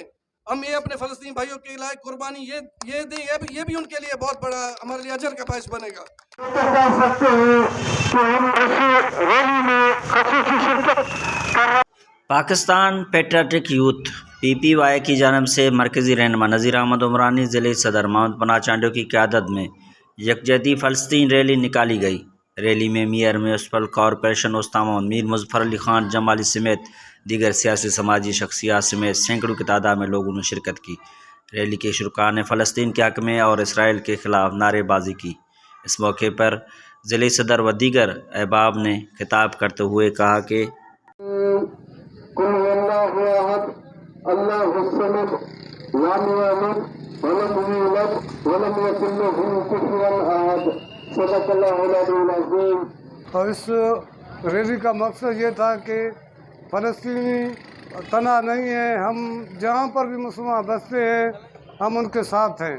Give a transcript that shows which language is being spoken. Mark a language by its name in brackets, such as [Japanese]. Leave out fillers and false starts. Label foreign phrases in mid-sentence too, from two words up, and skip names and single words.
[Urdu] ہم یہ اپنے فلسطین بھائیوں کے لیے قربانی یہ دیں، یہ بھی ان کے لیے بہت بڑا ہمارے لیے اجر کا باعث بنے گا. پاکستان پیٹریاٹک یوتھ PPY کی جانب سے مرکزی رہنما نذیر احمد عمرانی ضلعے صدر محمد پناہ چانڈیوں کی قیادت میں یکجہتی فلسطین ریلی نکالی گئی. ریلی میں [English] Mayor Municipal Corporation [Urdu] استاد میر مظفر علی خان جمالی سمیت دیگر سیاسی سماجی شخصیات سمیت سیکڑوں کی تعداد میں لوگوں نے شرکت کی. ریلی کے شرکا نے فلسطین کے حق میں اور اسرائیل کے خلاف نعرے بازی کی. اس موقع پر ضلعے صدر و دیگر احباب نے خطاب کرتے ہوئے کہا کہ اور اس ریلی کا مقصد یہ تھا کہ فلسطینی تنا نہیں ہے، ہم جہاں پر بھی مسلمان بستے ہیں ہم ان کے ساتھ ہیں.